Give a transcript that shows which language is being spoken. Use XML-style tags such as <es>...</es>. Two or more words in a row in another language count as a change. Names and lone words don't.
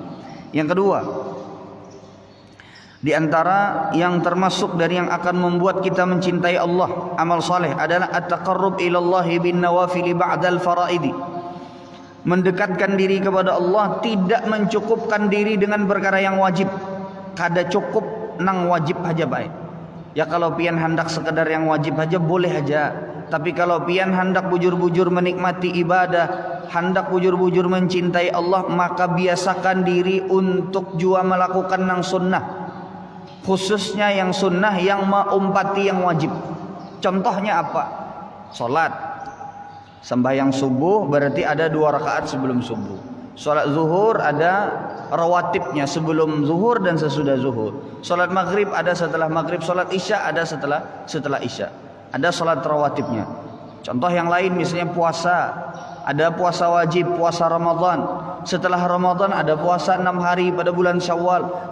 <id>Yang kedua, di antara yang termasuk dari yang akan membuat kita mencintai Allah, amal saleh adalah</id> <ar>التقرب إلى الله بالنوافل بعد الفرائض.</ar> <id>Mendekatkan diri kepada Allah, tidak mencukupkan diri dengan perkara yang wajib.</id> <bjn>Kada cukup nang wajib aja baik. Ya kalau pian hendak sekedar yang wajib aja boleh aja.</bjn> <id>Tapi kalau pian hendak bujur-bujur menikmati ibadah, hendak bujur-bujur mencintai Allah, maka biasakan diri untuk jua melakukan nang sunnah. Khususnya yang sunnah yang meumpati yang wajib. Contohnya apa? Salat. Sembahyang subuh berarti ada 2 rakaat sebelum subuh. Salat zuhur ada rawatibnya sebelum zuhur dan sesudah zuhur. Salat maghrib ada setelah maghrib. Salat isya ada setelah isya. Ada salat rawatibnya. Contoh yang lain misalnya puasa. Ada puasa wajib, puasa Ramadan. Setelah Ramadan ada puasa 6 hari pada bulan Syawal.</id>